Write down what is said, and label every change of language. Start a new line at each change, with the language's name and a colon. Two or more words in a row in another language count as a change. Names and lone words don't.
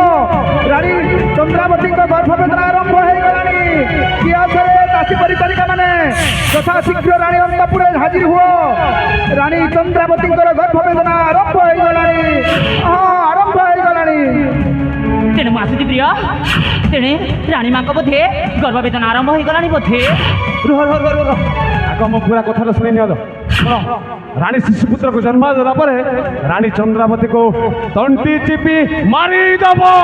Odia: ରାଣୀ ଚନ୍ଦ୍ରାବତୀ ଗର୍ଭବେଦନା ଆରମ୍ଭ ହେଇ ଗଲାଣି। କି ଅଛ ଦାସୀ ପରିଚାରିକା ମାନେ ଯଥାଶୀଘ୍ର ରାଣୀ ଅନ୍ତଃପୁରେ ହାଜର ହୁଅ। ରାଣୀ ଚନ୍ଦ୍ରାବତୀ ଗର୍ଭବେଦନା ଆରମ୍ଭ ହେଇ ଗଲାଣି। ଆରମ୍ଭ ହେଇ ଗଲାଣି। তেণু ମୁଁ ଆସୁଛି ପ୍ରିୟ। ତେଣେ ରାଣୀ ମାଙ୍କ ବୋଧେ ଗର୍ଭବେଦନା ଆରମ୍ଭ ହେଇଗଲାଣି ବୋଧେ। ରୁହ ଆଗ ମୋ ପୁରା କଥାଟା ଶୁଣି ନିଅ। ରାଣୀ ଶିଶୁପୁତ୍ରକୁ ଜନ୍ମ ଦେଲା ପରେ ରାଣୀ ଚନ୍ଦ୍ରାବତୀକୁ ତଣ୍ଟି ଚିପି ମାରିଦେବ।